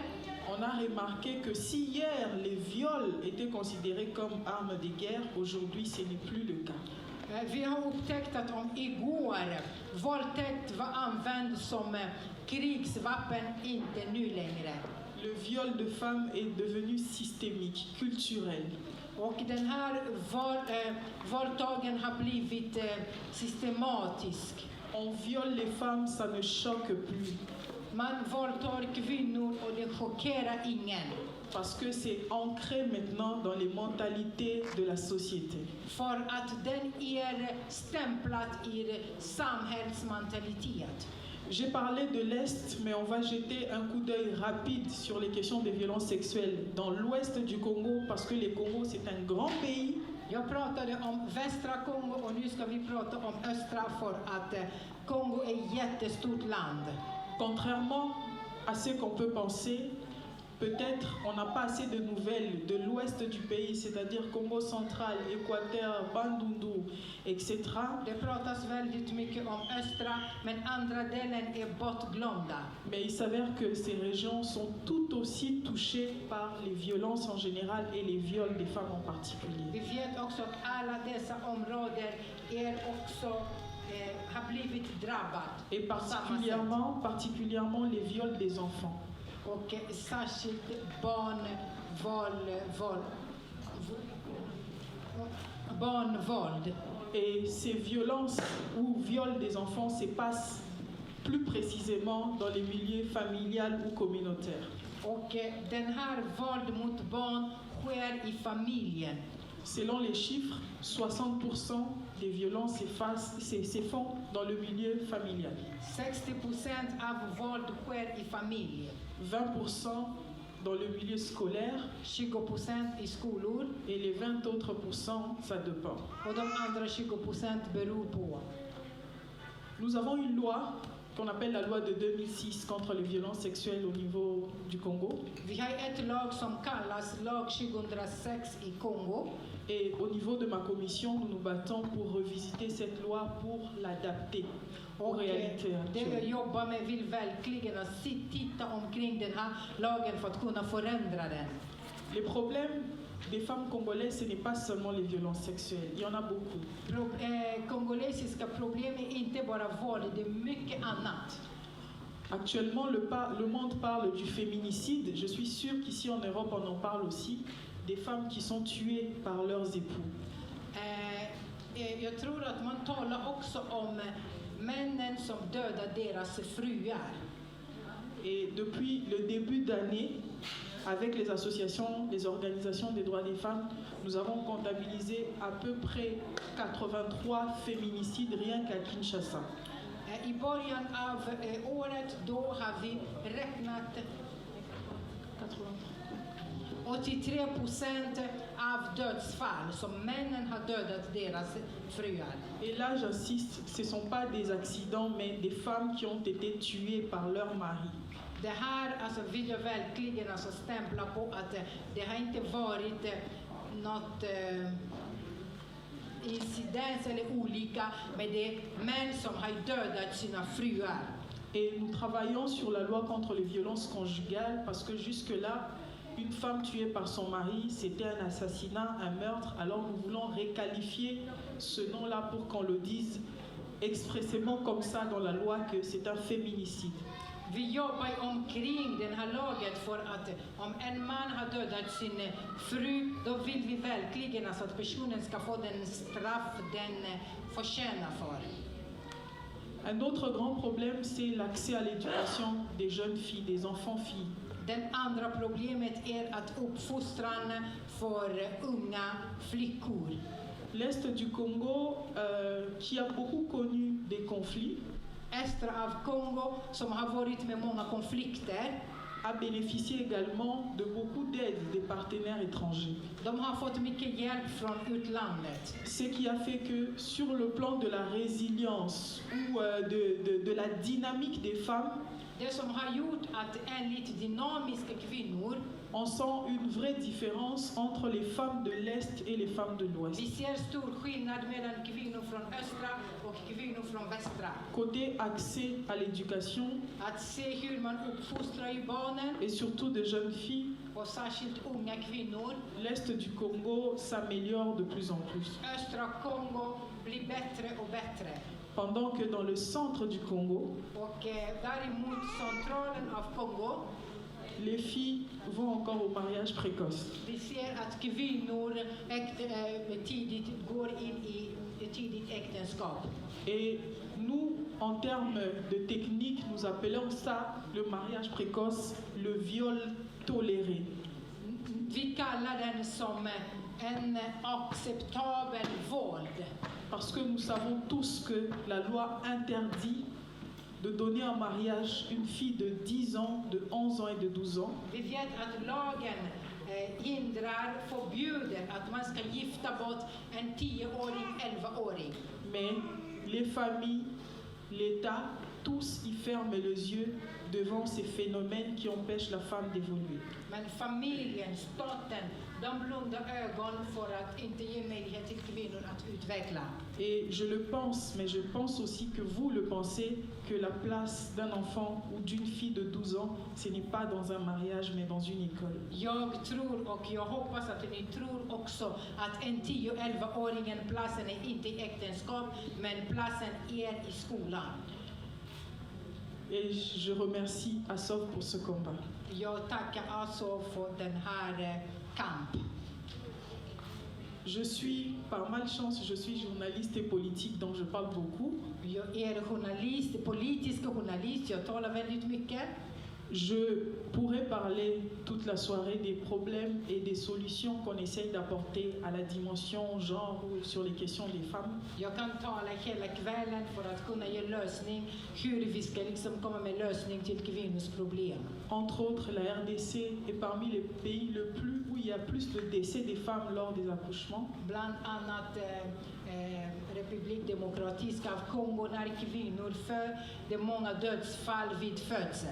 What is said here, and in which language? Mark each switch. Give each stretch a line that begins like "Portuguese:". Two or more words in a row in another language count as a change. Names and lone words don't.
French: on a remarqué que si hier les viols étaient considérés comme armes de guerre, aujourd'hui ce n'est plus le cas.
Swedish: vi har upptäckt att om igår våldtäkt var använd som krigsvapen, inte nu längre.
French: Le viol de femmes est devenu systémique, culturel.
Swedish: Och den här våldtagen har blivit systematisk.
French: On viole les femmes, ça ne choque plus.
Swedish: Man våldtar kvinnor och det chockerar ingen.
French: Parce que c'est ancré maintenant dans les mentalités de la société.
Swedish: För att den är stämplat i samhällsmentalitet.
French: J'ai parlé de l'Est, mais on va jeter un coup d'œil rapide sur les questions des violences sexuelles dans l'ouest du Congo, parce que le Congo, c'est un grand pays.
Swedish: Jag pratade om västra Kongo och nu ska vi prata om östra för att Kongo är ett jättestort land.
French: Contrairement à ce qu'on peut penser, peut-être on n'a pas assez de nouvelles de l'ouest du pays, c'est-à-dire Congo central, Équateur, Bandundu, etc.
Swedish: Det pratas väldigt mycket om östra, men andra delen är bortglömda.
French: Mais il s'avère que ces régions sont tout aussi touchées par les violences en général et les viols des femmes en particulier.
Swedish: Vi vet också att alla dessa områden är också har blivit drabbat.
French: Et particulièrement les viols des enfants.
Swedish: Och särskilt barnvåld.
French: Et ces violences ou viols des enfants se passent plus précisément dans les milieux familiales ou communautaires.
Swedish: Och den här våld mot barn sker i familjen.
French: Selon les chiffres, 60% des violences se font dans le milieu familial.
Swedish: 60% av våld sker i familjen.
French: 20% dans le milieu scolaire.
Swedish: 20% i skolor.
French: Et les 20 autres pourcents, ça dépend.
Swedish: Och de andra 20% beror på.
French: Nous avons une loi qu'on appelle la loi de 2006 contre les violences sexuelles au niveau du Congo.
Swedish: Vi har ett lag som kallas lag 2006 i Kongo.
French: Et au niveau de ma commission, nous nous battons pour revisiter cette loi pour l'adapter aux réalités
Swedish: Det jag
French: actuelles.
Swedish: jobbar med vill verkligen att titta omkring den här lagen för att kunna förändra den.
French: Les problèmes des femmes congolaises, ce n'est pas seulement les violences sexuelles, il y en a beaucoup.
Swedish: Kongolesiska problem är inte bara våld, det är mycket annat.
French: Actuellement, le monde parle du féminicide. Je suis sûre qu'ici en Europe, on en parle aussi. Des femmes qui sont tuées par leurs époux.
Swedish: Jag tror att man talar också om männen som dödar deras fruar.
French: Et depuis le début d'année, avec les associations, les organisations des droits des femmes, nous avons comptabilisé à peu près 83 féminicides rien qu'à Kinshasa.
Swedish: I början av året då har vi räknat 83% av dödsfall som männen har dödat deras fruar.
French: Et là, j'insiste, ce ne sont pas des accidents, mais des femmes qui ont été tuées par leur mari.
Swedish: Det här alltså, vill jag verkligen alltså, stämpla på att det har inte varit något incidens eller olika, men det är män som har dödat sina fruar.
French: Et nous travaillons sur la loi contre les violences conjugales parce que jusque-là, une femme tuée par son mari, c'était un assassinat, un meurtre. Alors nous voulons requalifier ce nom-là pour qu'on le dise expressément comme ça dans la loi que c'est un féminicide.
Swedish: Vi jobbar omkring den här laget för att om en man har dödat sin fru, då vill vi verkligen alltså att personen ska få den straff den förtjänar för.
French: Un autre grand problème, c'est l'accès à l'éducation des jeunes filles, des enfants-filles.
Swedish: Den andra problemet är att uppfostran för unga flickor.
French: L'Est du Congo, qui a beaucoup connu des conflits,
Swedish: Östra av Kongo, som har varit med många konflikter,
French: a bénéficié également de beaucoup d'aide des partenaires étrangers.
Swedish: de har fått mycket hjälp från utlandet.
French: Ce qui a fait que sur le plan de la résilience ou de la dynamique des femmes,
Swedish: Det som har gjort att enligt dynamiska kvinnor,
French: on sent une vraie différence entre les femmes de l'Est et les femmes de l'Ouest.
Swedish: vi ser stor skillnad mellan kvinnor från östra och kvinnor från västra.
French: Côté accès à l'éducation
Swedish: Att se hur man uppfostrar ju barnen,
French: et surtout de jeunes filles,
Swedish: och särskilt unga kvinnor.
French: l'Est du Congo s'améliore de plus en plus.
Swedish: Östra Kongo blir bättre och bättre.
French: Pendant que dans le centre du Congo,
Swedish: Och däremot centralen av Kongo,
French: les filles vont encore au mariage précoce.
Swedish: vi ser att kvinnor tidigt går in i tidigt äktenskap.
French: Et nous, en termes de technique, nous appelons ça le mariage précoce, le viol toléré.
Swedish: Vi kallar den som en acceptabel våld.
French: Parce que nous savons tous que la loi interdit de donner en mariage une fille de 10 ans, de 11 ans et de 12 ans.
Swedish: Vi vet att lagen förbjuder att man ska gifta bort en 10-åring, 11-åring.
French: Mais les familles, l'État, tous y ferment les yeux devant ces phénomènes qui empêchent la femme d'évoluer.
Swedish: Men familjen, staten, de blundar ögon för att inte ge möjlighet till kvinnor att utveckla.
French: Et je le pense, mais je pense aussi que vous le pensez, que la place d'un enfant ou d'une fille de 12 ans, ce n'est pas dans un mariage, mais dans une école.
Swedish: Jag tror och jag hoppas att ni tror också att en 10-11-åringen platsen är inte i äktenskap, men platsen är i skolan.
French: Et je remercie Assov pour ce combat.
Swedish: Jag tackar alltså för den här kamp.
French: Je suis, par malchance, je suis journaliste et politique, donc je parle beaucoup.
Swedish: Jag är journalist, politisk journalist, jag talar väldigt mycket.
French: Je pourrais parler toute la soirée des problèmes et des solutions qu'on essaye d'apporter à la dimension genre ou sur les questions des femmes.
Swedish: Jag kan tala hela kvällen för att kunna ge lösning, hur vi ska liksom komma med lösning till kvinnors problem.
French: Entre autres, la RDC est parmi les pays où il y a plus de décès des femmes lors des accouchements.
Swedish: Bland annat Republik Demokratisk av Kongo, när kvinnor det är många dödsfall vid födsel.